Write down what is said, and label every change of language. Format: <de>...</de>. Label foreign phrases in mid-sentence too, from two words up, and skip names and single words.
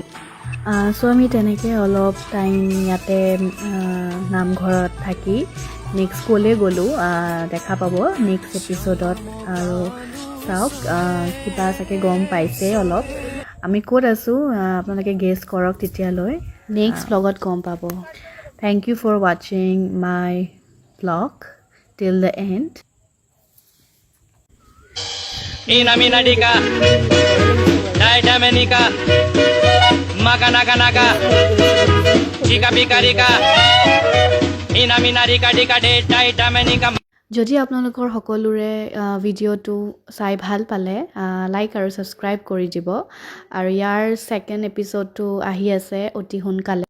<as>চ' আমি তেনেকৈ অলপ টাইম ইয়াতে নামঘৰত থাকি নেক্সট ক'লৈ গ'লোঁ দেখা পাব</as> <en>next episode.</en> <as>আৰু চাওক, কিবা চাগে গম পাইছে অলপ আমি ক'ত আছোঁ, আপোনালোকে গেছ কৰক, তেতিয়ালৈ</as> <en>next blog</en> <as>গম পাব।</as> <en>Thank you for watching my blog till the end. Ina mina dika, daida menika, maga naga naga, chika bika rika, ina mina dika dika de daida menika.</en> <as>যদি আপোনালোকৰ সকলোৰে ভিডিঅ'টো চাই ভাল পালে লাইক আৰু ছাবস্ক্ৰাইব কৰি দিব। আৰু ইয়াৰ</as> <en>second episode</en> <as>আহি আছে অতি সোনকালে।</as>